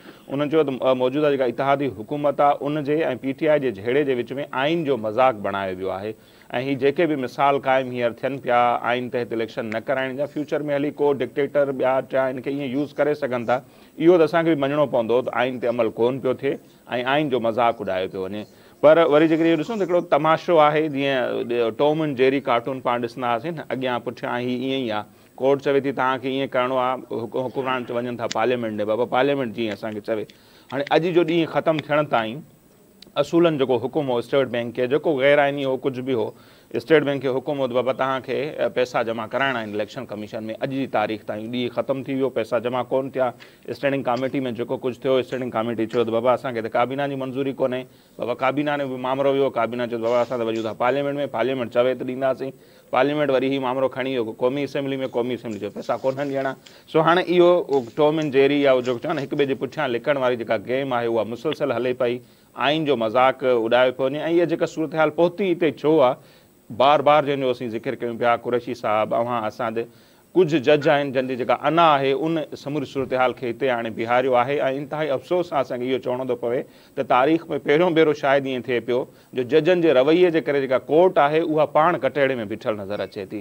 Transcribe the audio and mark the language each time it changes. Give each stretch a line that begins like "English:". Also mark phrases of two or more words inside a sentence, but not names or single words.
Sindhi: उन्हनि चयो त मौजूदा जेका इतिहादी हुकूमत आहे उनजे ऐं PTI जे झेड़े जे विच में आइन जो मज़ाक़ बणायो वियो आहे, ऐं ही जेके बि मिसाल क़ाइमु हींअर थियनि पिया आइन तहत इलेक्शन न कराइण जा, फ्यूचर में हली को डिक्टेटर ॿिया टिया हिनखे ईअं यूज़ करे सघनि था। इहो त असांखे बि मञिणो पवंदो त आइन ते अमल कोन पियो थिए ऐं आइन जो मज़ाक़ उॾायो पियो वञे। पर वरी जेकॾहिं इहो ॾिसूं त हिकिड़ो तमाशो आहे, जीअं टॉम एंड जेरी कार्टून पाण ॾिसंदा हुआसीं न, अॻियां पुठियां ही ईअं ई आहे। कोर्ट चवे थी तव्हांखे ईअं करिणो आहे, हुकुमरान वञनि था पार्लियामेंट ॾे, बाबा पार्लियामेंट जीअं असांखे चवे। हाणे अॼु जो ॾींहुं ख़तमु थियण ताईं असूलनि जेको हुकुम हो स्टेट बैंक खे, जेको गैर आइनी हो कुझु बि हो, स्टेट बैंक खे हुकुम हो त बाबा तव्हांखे पैसा जमा कराइणा आहिनि इलेक्शन कमीशन में। अॼु जी तारीख़ ताईं ॾींहुं ख़तमु थी वियो, पैसा जमा कोन थिया।
English: standing committee
Sindhi: में जेको कुझु थियो,
English: standing committee
Sindhi: चयो त बाबा असांखे त काबीना जी मंज़ूरी कोन्हे, बाबा काबीना ने बि मामिलो वियो, काबीना चयो बाबा असां त वञूं था पार्लियामेंट में, पार्लियामेंट चवे त ॾींदासीं, पार्लियामेंट वरी ही मामिलो खणी वियो क़ौमी असेंबली में, क़ौमी असेंबली जो पैसा कोन्हनि ॾियणा। सो हाणे इहो टॉम एंड जेरी या जेको चवनि हिक ॿिए जे पुठियां लिकण वारी जेका गेम आहे उहा मुसलसल हले पई, आइन जो मज़ाक़ उॾायो पियो वञे। ऐं इहा जेका सूरत हाल पहुती हिते छो आहे, बार बार जंहिंजो असीं ज़िक्र कयूं पिया, कुरैशी साहब अव्हां असां कुछ जज आहिनि जंहिंजी जेका अना आहे उन समूरी सूरत हाल खे हिते हाणे बीहारियो आहे ऐं इंतिहाई अफ़सोस सां असांखे इहो चवणो थो पवे त तारीख़ में पहिरियों भेरो शायदि ईअं थिए पियो जो जजनि जे रवैये जे करे जेका कोर्ट आहे उहा पाण कटेड़े में बीठल नज़र अचे थी।